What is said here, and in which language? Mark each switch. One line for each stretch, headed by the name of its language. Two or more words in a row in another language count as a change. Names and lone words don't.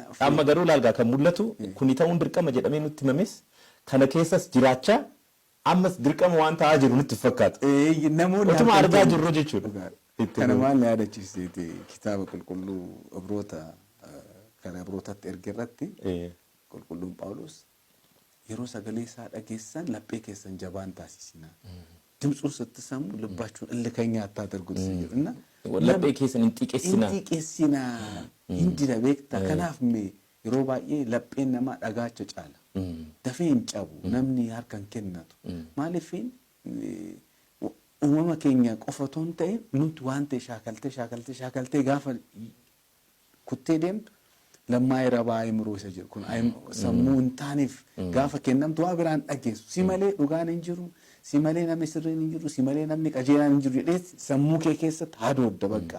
Oromo: Amma garuu laalgaa kan mul'atu kuni ta'uun dirqama jedhamee nutti himames kana keessas jiraachaa ammas dirqama waan ta'aa jiru nutti fakkaata. Namoonni utuma argaa jirru jechuudha. Kana maal yaadachiiseeti kitaaba qulqulluu Ibrootatti erge irratti qulqulluun Phaawulos yeroo sagalee isaa dhageessan laphee keessan jabaan taasisinaa.
Amharic: Dimtsuun ስትሰሙ ልባችሁን እልከኛ አታድርጉት ሲልና
Oromo: laphee keessan hin xiqqeessinaa indira beekta kanaaf yeroo baay'ee lapheen namaa dhagaacha caala. Dafee hin cabu namni harkan kennatu. Maaliifin uumama keenya qofa otoo hin ta'in nuti waan ta'e shaakaltee gaafa kuttee deemtu lammaa'ee rabaa imruu isa jedhu kun sammuu hin taaneef gaafa kennamtu waa biraan dhageessu si malee dhugaan hin jiru si malee namni sirriin hin jiru si malee namni qajeelaan hin jiru jedhee sammuu kee keessatti hadoodda bakka.